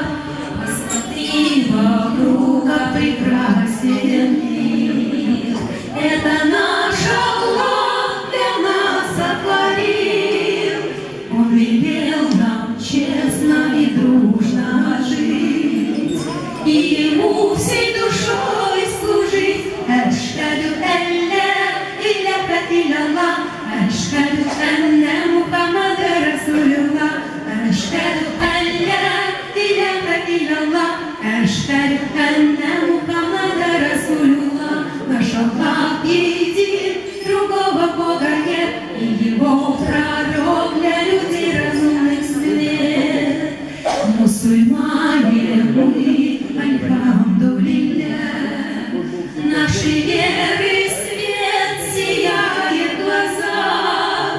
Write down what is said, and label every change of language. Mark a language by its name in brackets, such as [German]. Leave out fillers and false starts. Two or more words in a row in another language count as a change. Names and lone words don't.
[Russian] Посмотри вокруг, как прекрасен мир. Это наш Аллах для нас сотворил. Он велел нам честно и дружно жить, и Ему всей душой служить. [Arabic] أشهد أن لا إله إلا الله، أشهد أن محمدا رسول الله، أشهد أن لا إله إلا الله، أشهد أن محمدا رسول الله. [Russian] Наш Аллах един, другого Бога нет, и Его пророк для людей разумных свет. Мусульмане мы, альхамдулилля, нашей веры свет сияет в глазах.